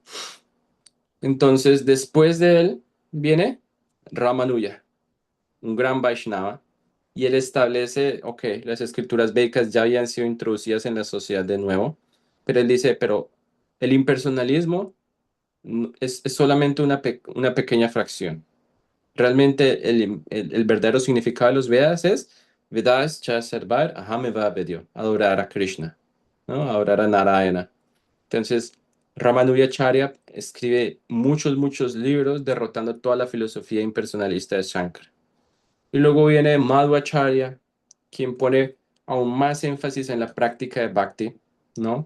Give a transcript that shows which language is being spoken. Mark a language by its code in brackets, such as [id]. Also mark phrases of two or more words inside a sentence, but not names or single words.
[es] Entonces, después de él viene Ramanuja, un gran Vaishnava, y él establece, ok, las escrituras védicas ya habían sido introducidas en la sociedad de nuevo, pero él dice, pero el impersonalismo es solamente una pequeña fracción. Realmente el verdadero significado de los Vedas es [sa] वेदश् च सर्वर् अहमेव वेद्यो, [es] adorar a Krishna, ¿no? Adorar a Narayana. Entonces, Ramanujacharya escribe muchos libros derrotando toda la filosofía impersonalista de Shankar. Y luego viene Madhvacharya, quien pone aún más énfasis en la práctica de Bhakti, ¿no?